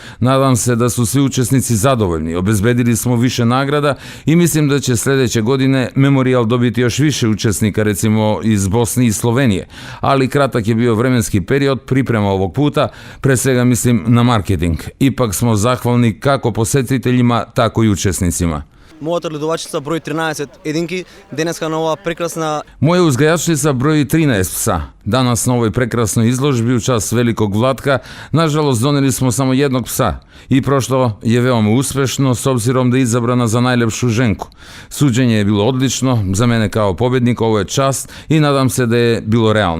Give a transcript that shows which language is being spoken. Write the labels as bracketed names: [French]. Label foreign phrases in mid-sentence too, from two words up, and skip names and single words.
[Serbian] Nadam se da su svi učesnici zadovoljni, obezbedili smo više nagrada i mislim da će sljedeće godine Memorijal dobiti još više učesnika, recimo iz Bosne i Slovenije, ali kratak je bio vremenski period priprema ovog puta, pre svega mislim na marketing. Ipak smo zahvalni kako posjetiteljima, tako i učesnicima. [Macedonian] Мојата ледувачица брои 13 единки, денеска на оваа прекрасна... [Serbian] Moja uzgajačica broji 13 psa. Danas na ovoj prekrasnoj izložbi u čast velikog Vlatka, nažalost doneli smo samo jednog psa i prošlo je veoma uspešno s obzirom da je izabrana za najlepšu ženku. Suđenje je bilo odlično, za mene kao pobednik ovo je čast i nadam se da je bilo realno.